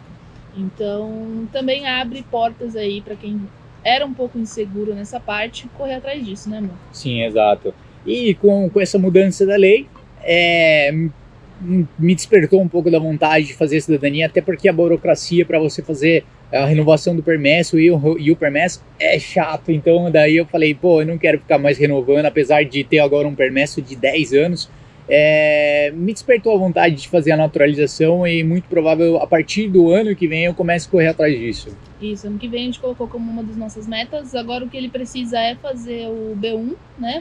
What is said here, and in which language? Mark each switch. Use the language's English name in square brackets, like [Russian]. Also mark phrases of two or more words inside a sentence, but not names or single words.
[Portuguese] Então também abre portas aí para quem era um pouco inseguro nessa parte, correr atrás disso, né, amor? Sim, exato. E com essa mudança da lei, me despertou um pouco da vontade de fazer cidadania, até porque a burocracia para você fazer a renovação do permesso e o permesso é chato. Então daí eu falei, pô, eu não quero ficar mais renovando, apesar de ter agora um permesso de 10 anos. Me despertou a vontade de fazer a naturalização e muito provável a partir do ano que vem eu comece a correr atrás disso. Isso, ano que vem a gente colocou como uma das nossas metas. Agora o que ele precisa é fazer o B1, né?